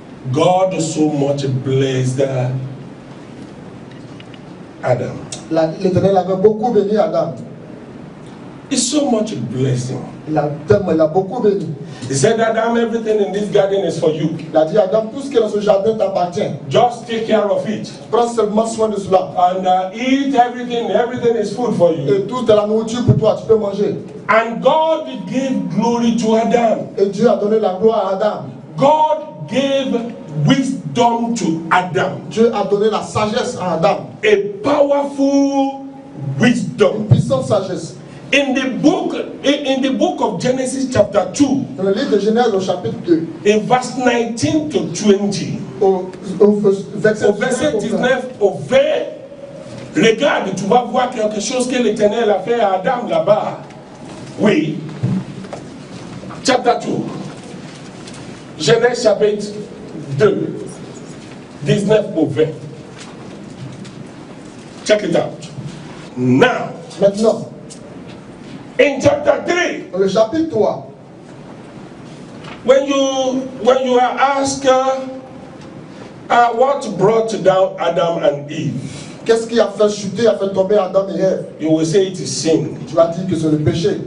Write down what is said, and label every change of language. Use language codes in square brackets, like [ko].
[en] God so much blessed Adam. [fr] L'Éternel avait beaucoup béni Adam. [en] He so much blessed him. [fr] Il a beaucoup béni. [en] He said, Adam, everything in this garden is for you. [fr] Il a dit, Adam, tout ce qui est dans ce jardin t'appartient. [en] Just take care of it. [fr] Prends seulement soin de cela. [en] And eat everything. Everything is food for you. [fr] Et tout est la nourriture pour toi, tu peux manger. [en] And God gave glory to Adam. [fr] Et Dieu a donné la gloire à Adam. [en] God gave wisdom to Adam. [fr] Dieu a donné la sagesse à Adam. [en] A powerful wisdom. [fr] Une puissante sagesse. [en] In the book of Genesis chapter 2, [fr] dans le livre de Genèse au chapitre 2, [en] in verse 19 to 20, [fr] au verset 19 au 20, regarde, tu vas voir quelque chose que l'Éternel a fait à Adam là-bas. Oui. Chapter 2. Genèse chapitre 2, 19 au 20. [en] Check it out. Now. [fr] Maintenant. [en] In chapter 3, [fr] dans le chapitre 3, [en] when you are asked what brought down Adam and Eve, [fr] qu'est-ce qui a fait chuter, a fait tomber Adam et Ève? [en] You will say it is sin. [fr] Tu vas dire que c'est le péché.